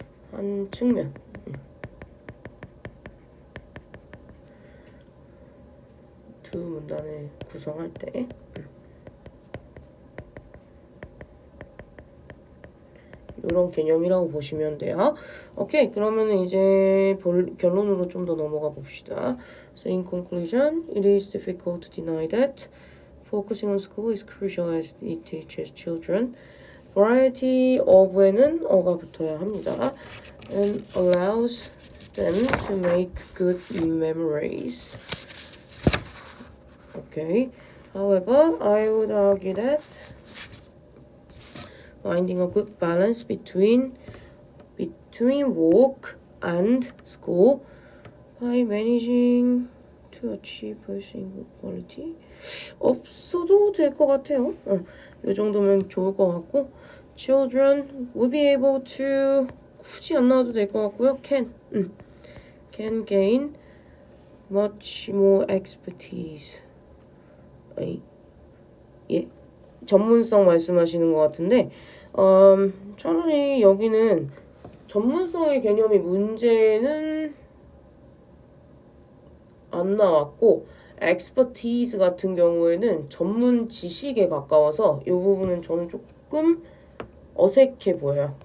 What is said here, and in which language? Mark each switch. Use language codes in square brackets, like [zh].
[ko] 한 측면 두 문단을 구성할 때 이런 개념이라고 보시면 돼요. 오케이, 그러면 이제 결론으로 좀 더 넘어가 봅시다. [en] So in conclusion, it is difficult to deny that focusing on school is crucial as it teaches children. [ko] Variety of에는 어가 붙어야 합니다. [en] And allows them to make good memories. Okay. However, I would argue that finding a good balance between work and school by managing to achieve good quality. [ko] 없어도 될 것 같아요. 이 정도면 좋을 것 같고 [en] children will be able to [ko] 굳이 안 나와도 될 것 같고요. [en] can gain much more expertise. [ko] 예, 전문성 말씀하시는 것 같은데 차라리 여기는 전문성의 개념이 문제는 안 나왔고 expertise 같은 경우에는 전문 지식에 가까워서 이 부분은 저는 조금 어색해 보여요.